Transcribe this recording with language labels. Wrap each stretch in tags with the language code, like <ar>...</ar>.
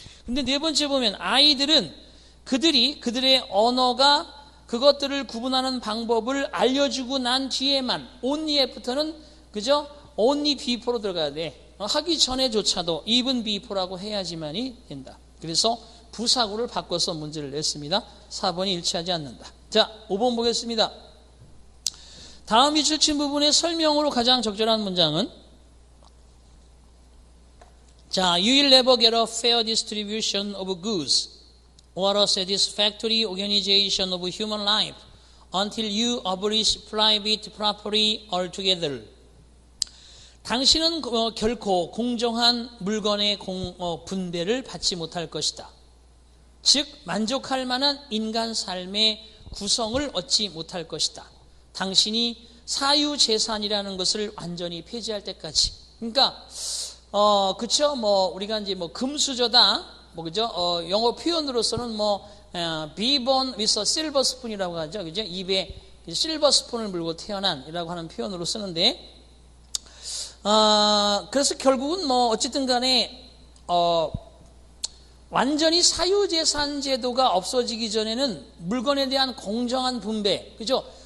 <ko>근데 네 번째 보면 아이들은 그들의 언어가 그것들을 구분하는 방법을 알려주고 난 뒤에만</ko> <en>only after</en> <ko>는 그죠?</ko> <en>only before</en> <ko>로 들어가야 돼. 하기 전에조차도</ko> <en>even before</en> <ko>라고 해야지만이 된다. 그래서 부사구를 바꿔서 문제를 냈습니다. 4번이 일치하지 않는다. 자, 5번 보겠습니다. 다음 위줄친 부분의 설명으로 가장 적절한 문장은 자,</ko> <en>you will never get a fair distribution of goods or a satisfactory organization of human life until you abolish private property altogether.</en> <ko>당신은 결코 공정한 물건의 분배를 받지 못할 것이다. 즉 만족할 만한 인간 삶의 구성을 얻지 못할 것이다. 당신이 사유재산이라는 것을 완전히 폐지할 때까지. 그러니까 그쵸? 우리가 이제 금수저다, 그죠? 영어 표현으로서는</ko> <en>be born with a silver spoon</en> <ko>이라고 하죠. 그죠? 입에 실버 스푼을 물고 태어난이라고 하는 표현으로 쓰는데, 그래서 결국은 어쨌든 간에, 완전히 사유재산 제도가 없어지기 전에는 물건에 대한 공정한 분배, 그죠?</ko>